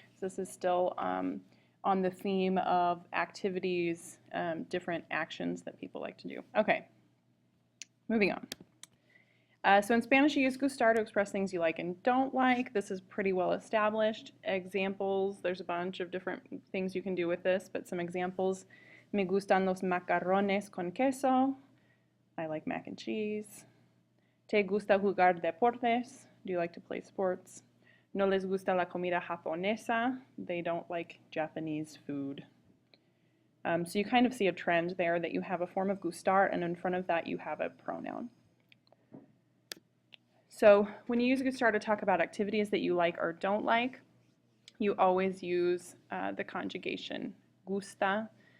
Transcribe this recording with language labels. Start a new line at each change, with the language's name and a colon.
English: So this is still on the theme of activities, different actions that people like to do. Okay, moving on. So in Spanish, you use gustar to express things you like and don't like. This is pretty well established. Examples, there's a bunch of different things you can do with this, but some examples.
Spanish: Me gustan los macarrones con queso.
English: I like mac and cheese.
Spanish: Te gusta jugar deportes?
English: Do you like to play sports?
Spanish: No les gusta la comida japonesa?
English: They don't like Japanese food. So you kind of see a trend there that you have a form of gustar, and in front of that you have a pronoun. So when you use gustar to talk about activities that you like or don't like, you always use the conjugation gusta.